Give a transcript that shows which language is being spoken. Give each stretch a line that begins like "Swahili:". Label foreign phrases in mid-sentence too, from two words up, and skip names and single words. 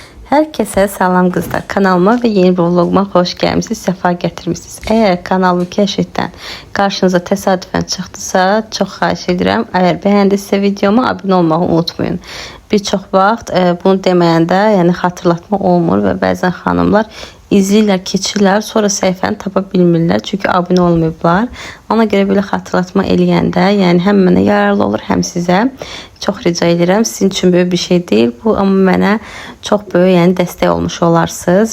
Turkish: Herkese salam kızlar. Kanalıma ve yeni bir vloguma hoş gelmişsiniz. Sefa getirmişsiniz. Eğer kanalımı keşfetten karşınıza tesadüfen çıktısa
Azerbaijani: çok xahiş edirəm.
Turkish: Eğer beğendiyse videoma abone olmayı unutmayın.
Azerbaijani: Birçok vaxt bunu deməyəndə yəni xatırlatma olmur və bəzən xanımlar izləyirlər, keçirlər, sonra səhifəni tapa bilmirlər çünki abunə olmayıblar. Ona görə belə xatırlatma eləyəndə, yəni həm mənə yararlı olur, həm sizə. Çox rica edirəm. Sizin üçün böyük bir şey deyil bu, amma mənə çox böyük, yəni dəstək olmuş olarsınız.